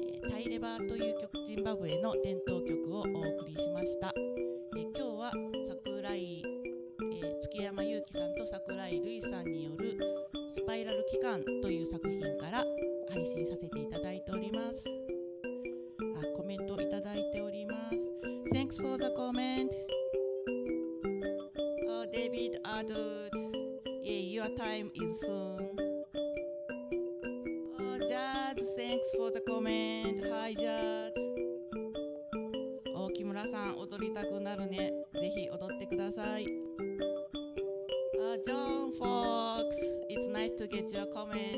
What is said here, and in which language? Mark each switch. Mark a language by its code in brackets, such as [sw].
[ja] タイレバという曲、ジンバブエの伝統曲をお送りしました。今日は櫻井、築山有樹さんと櫻井類さんによるスパイラル器官という作品から配信させていただいております。コメントいただいております。 [en] Thanks for the comment.David Adud.Yeah, your time is soon. Jazz, thanks for the comment. Hi, Jazz. [ja] 木村さん、踊りたくなるね。ぜひ踊ってください。 [en] John Fox, it's nice to get your comment.